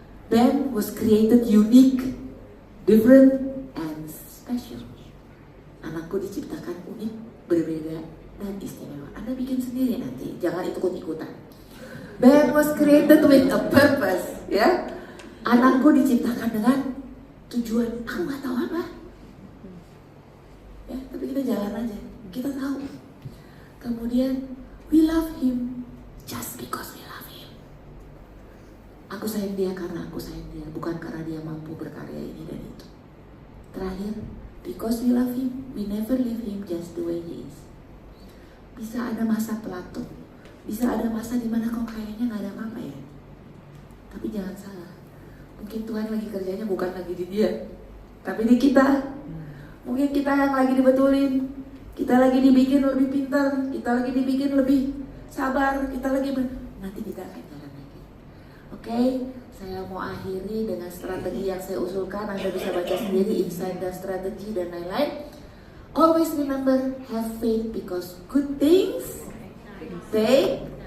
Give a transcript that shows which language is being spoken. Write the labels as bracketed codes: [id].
[en] Ben was created unique, different, and special. [id] Anakku diciptakan unik, berbeda, dan istimewa. Anda bikin sendiri nanti, jangan ikut-ikutan. [en] Ben was created with a purpose, [id] ya. Anakku diciptakan dengan tujuan. Aku nggak tahu apa, ya. Tapi kita jalan aja, kita tahu. Kemudian [en] we love him just because we love him. [id] Aku sayang dia karena aku sayang dia, bukan karena dia mampu berkarya ini dan itu. Terakhir, [en] because we love him, we never leave him just the way he is. [id] Bisa ada masa Plato, bisa ada masa dimana kok kayaknya nggak ada apa-apa ya. Tapi jangan salah, mungkin Tuhan lagi kerjanya bukan lagi di dia, tapi di kita. Mungkin kita yang lagi dibetulin, kita lagi dibikin lebih pintar, kita lagi dibikin lebih sabar, kita lagi nanti kita akan jalan lagi. Oke, saya mau akhiri dengan strategi yang saya usulkan. Anda bisa baca sendiri insight dan strategi dan lain-lain. [en] Always remember, have faith because good things take time.